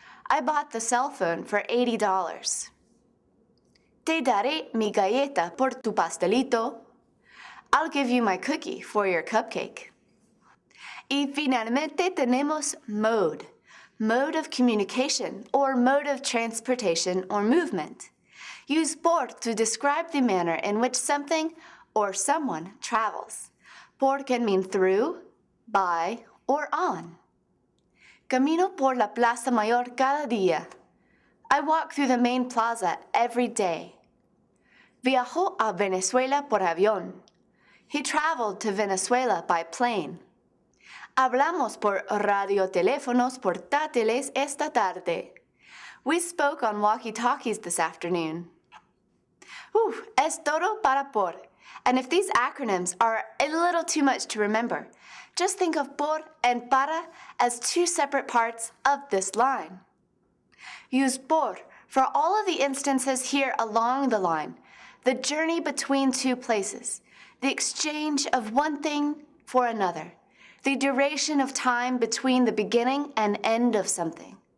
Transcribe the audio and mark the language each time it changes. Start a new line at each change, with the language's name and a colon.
English: I bought the cell phone for $80.
Spanish: Te daré mi galleta por tu pastelito.
English: I'll give you my cookie for your cupcake.
Spanish: Y finalmente tenemos
English: mode. Mode of communication or mode of transportation or movement. Use por to describe the manner in which something or someone travels. Por can mean through, by, or on.
Spanish: Camino por la plaza mayor cada día.
English: I walk through the main plaza every day.
Spanish: Viajó a Venezuela por avión.
English: He traveled to Venezuela by plane.
Spanish: Hablamos por radioteléfonos portátiles esta tarde.
English: We spoke on walkie-talkies this afternoon.
Spanish: Es todo para por.
English: And if these acronyms are a little too much to remember, just think of por and para as 2 separate parts of this line. Use por for all of the instances here along the line, the journey between 2 places, the exchange of one thing for another, the duration of time between the beginning and end of something.